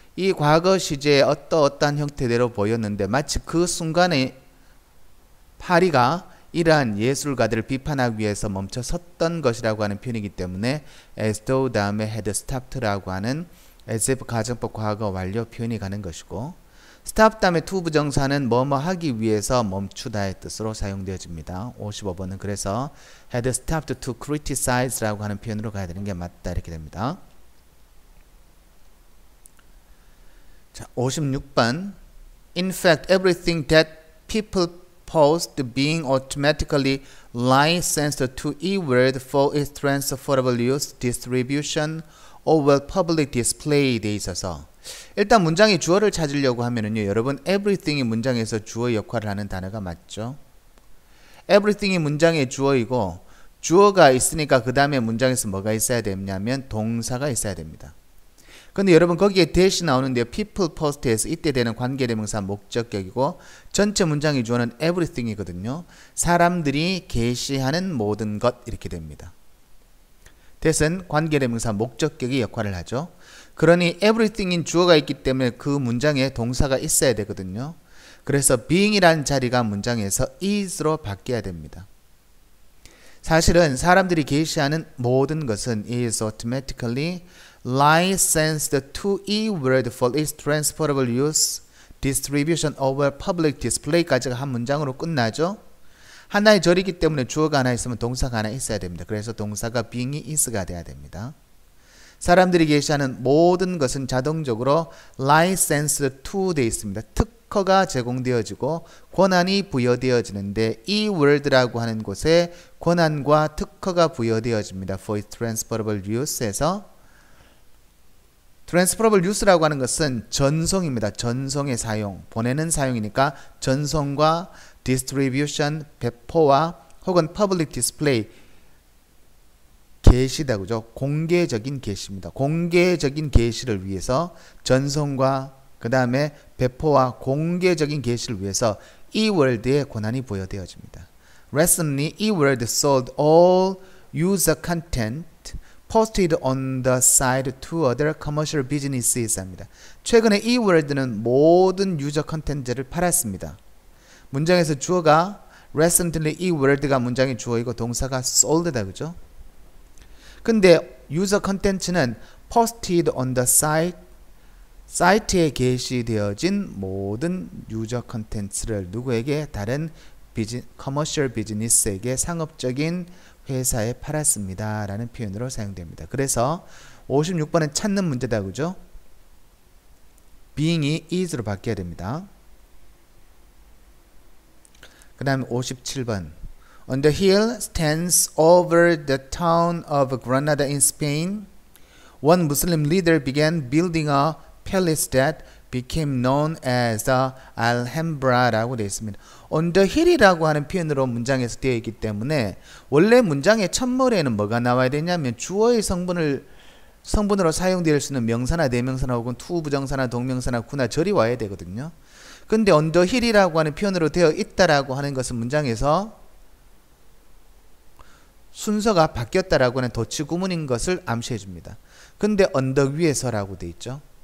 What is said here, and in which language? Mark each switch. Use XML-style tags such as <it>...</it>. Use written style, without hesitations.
<ko>이 과거 시제의 어떠한 형태대로 보였는데 마치 그 순간에 파리가 이러한 예술가들을 비판하기 위해서 멈춰 섰던 것이라고 하는 표현이기 때문에 as though 다음에 had stopped라고 하는 as if 가정법 과거 완료 표현이 가는 것이고, stop 다음에 to 부정사는 뭐뭐 하기 위해서 멈추다의 뜻으로 사용되어집니다. 55번은 그래서 had stopped to criticize 라고 하는 표현으로 가야 되는 게 맞다 이렇게 됩니다.</ko> <en>자, 56번 In fact, everything that people post being automatically licensed to e-word for its transferable use, distribution, or public display 돼 있어서 일단 문장의 주어를 찾으려고 하면은요, 여러분 everything이 문장에서 주어 역할을 하는 단어가 맞죠?</en> <ko>everything이 문장의 주어이고 주어가 있으니까 그 다음에 문장에서 뭐가 있어야 되냐면 동사가 있어야 됩니다. 근데 여러분 거기에 대시 나오는데요, people post에서 이때 되는 관계대명사 목적격이고 전체 문장의 주어는 everything이거든요. 사람들이 게시하는 모든 것 이렇게 됩니다. that은 관계대명사 목적격이 역할을 하죠. 그러니 everything인 주어가 있기 때문에 그 문장에 동사가 있어야 되거든요. 그래서 being이라는 자리가 문장에서 is로 바뀌어야 됩니다.</ko> <en>사실은 사람들이 게시하는 모든 것은 is automatically licensed to e-word for its transferable use, distribution, over public display까지가 한 문장으로 끝나죠.</en> <ko>하나의 절이기 때문에 주어가 하나 있으면 동사가 하나 있어야 됩니다. 그래서 동사가 being이 is가 돼야 됩니다. 사람들이 게시하는 모든 것은 자동적으로 licensed to 되어 있습니다. 특허가 제공되어지고 권한이 부여되어지는데 이 word라고 하는 곳에 권한과 특허가 부여되어집니다.</ko> <en>For its transferable use에서 transferable use라고 하는 것은 전송입니다.</en> <ko>전송의 사용, 보내는 사용이니까 전송과 distribution, 배포와 혹은 public display, 게시다 그죠? 공개적인 게시입니다. 공개적인 게시를 위해서 전송과 그 다음에 배포와 공개적인 게시를 위해서 e-word의 권한이 부여되어집니다.</ko> <en>Recently, e-word sold all user content posted on the site to other commercial businesses 합니다.</en> <ko>최근에 e-word는 모든 유저 컨텐츠를 팔았습니다. 문장에서 주어가 recently e-word가 문장의 주어이고 동사가 sold다 그죠? 근데 유저 컨텐츠는 posted on the site, 사이트에 게시되어진 모든 유저 컨텐츠를 누구에게? 다른 커머셜 비즈니스에게, 상업적인 회사에 팔았습니다 라는 표현으로 사용됩니다. 그래서 56번은 찾는 문제다 그죠? being이 is로 바뀌어야 됩니다.</ko> <en>그 다음에 57번 On the hill stands over the town of Granada in Spain, one Muslim leader began building a palace that became known as the Alhambra라고 되어 있습니다.</en> <ko>On the hill이라고 하는 표현으로 문장에서 되어 있기 때문에 원래 문장의 첫머리에는 뭐가 나와야 되냐면 주어의 성분으로 사용될 수 있는 명사나 대명사나 혹은 투 부정사나 동명사나 구나 절이 와야 되거든요. 근데 on the hill이라고 하는 표현으로 되어 있다라고 하는 것은 문장에서 순서가 바뀌었다라고 하는 도치 구문인 것을 암시해 줍니다. 근데 언덕 위에서라고 되어 있죠.</ko>